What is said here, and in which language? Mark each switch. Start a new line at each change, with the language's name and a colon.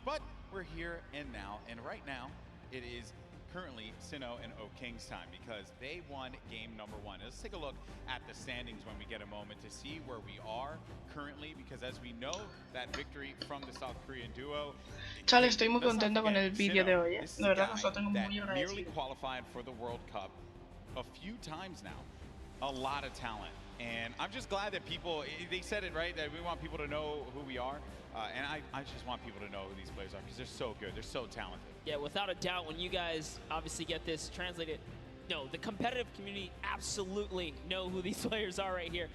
English: But we're here and now, and right now, it is currently Sinnoh and O'King's time because they won game number 1. Let's take a look at the standings when we get a moment to see where we are currently, because as we know, that victory from the South Korean duo.
Spanish: Chale, estoy muy contenta con el vídeo de hoy, de verdad, os lo tengo muy
English: Nearly
Spanish: agradecido.
English: qualified for the World Cup a few times now. A lot of talent. And I'm just glad that people, they said it right, that we want people to know who we are. And I just want people to know who these players are because they're so good. They're so talented. Yeah, without a doubt, when you guys obviously get this translated, no, the competitive community absolutely know who these players are right here.